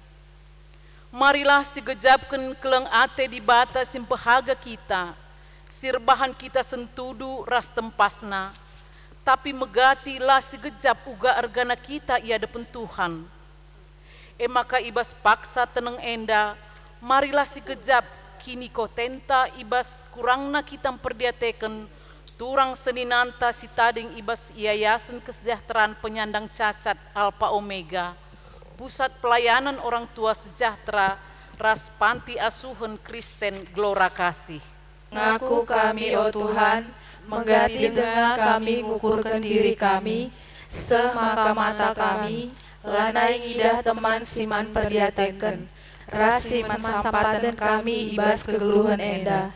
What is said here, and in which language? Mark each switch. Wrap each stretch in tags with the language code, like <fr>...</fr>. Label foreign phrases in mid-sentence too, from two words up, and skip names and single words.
<btx>Marilah sigejapken keleng ate di bata simpehaga kita, sirbahan kita sentudu ras tempasna, tapi megati lah sigejap uga argana kita ia depen Tuhan. Maka ibas paksa teneng enda, marilah sigejap kini kotenta ibas kurangna kita memperdiateken turang seninanta si tading ibas Yayasan Kesejahteraan Penyandang Cacat Alpha Omega, Pusat Pelayanan Orang Tua Sejahtera, Ras Panti Asuhan Kristen Glora Kasih. Ngaku kami, oh Tuhan, menggati dengan kami ngukurkan diri kami, semaka mata kami, lanai ngidah teman siman perdiateken, ras siman sampatan kami ibas kegeluhan enda.</btx>